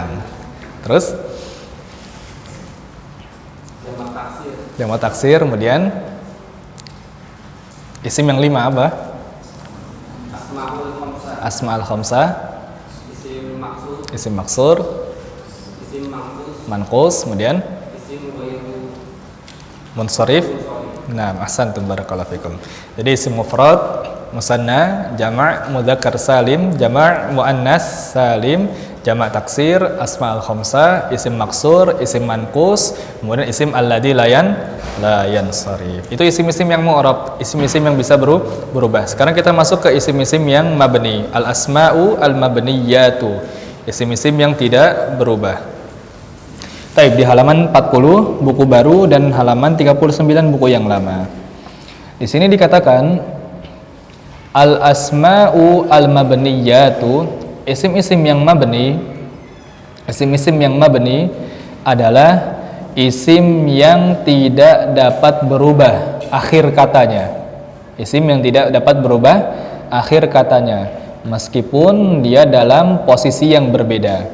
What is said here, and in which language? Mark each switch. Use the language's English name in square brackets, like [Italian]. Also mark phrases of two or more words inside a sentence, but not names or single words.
[Indonesian] Terus jamak taksir, kemudian isim yang 5 apa? [Arabic] الأسماء الخمسة. [Indonesian] Isim maksur. Manqus, kemudian munsharif. Nah, [Arabic] أحسنتم بارك الله فيكم. [Indonesian] Jadi isim mufrad, musanna, jama', mudzakkar salim, jama' muannas salim, jama' taksir, [Arabic] الأسماء الخمسة, [Indonesian] isim maksur, isim manqus, kemudian isim [Arabic] الذي لا ينصرف. [Indonesian] Itu isim-isim yang mu'rab, isim-isim yang bisa berubah. Sekarang kita masuk ke isim-isim yang mabni, [Arabic] الأسماء المبنية. [Indonesian] Isim-isim yang tidak berubah. Baik, di halaman 40 buku baru dan halaman 39 buku yang lama. Di sini dikatakan [Arabic] الأسماء المبنية, [Indonesian] isim-isim yang mabni. Isim-isim yang mabni adalah isim yang tidak dapat berubah akhir katanya. Isim yang tidak dapat berubah akhir katanya, meskipun dia dalam posisi yang berbeda.